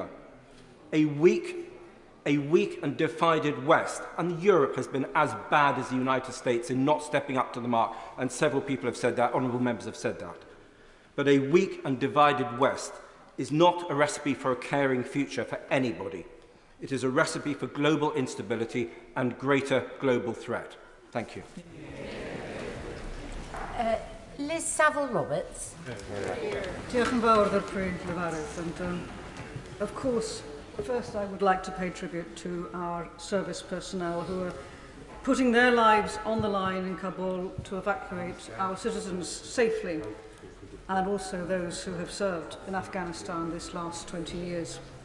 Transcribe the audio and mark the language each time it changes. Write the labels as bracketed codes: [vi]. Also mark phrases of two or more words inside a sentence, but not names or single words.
[en] A weak and divided West, and Europe has been as bad as the United States in not stepping up to the mark, and several people have said that, honourable members have said that. But a weak and divided West is not a recipe for a caring future for anybody. It is a recipe for global instability and greater global threat. Thank you. Liz Saville-Roberts. [cy] Diolch yn fawr i'r Pryd Lefarydd. [en] And of course, first I would like to pay tribute to our service personnel who are putting their lives on the line in Kabul to evacuate our citizens safely, and also those who have served in Afghanistan this last 20 years.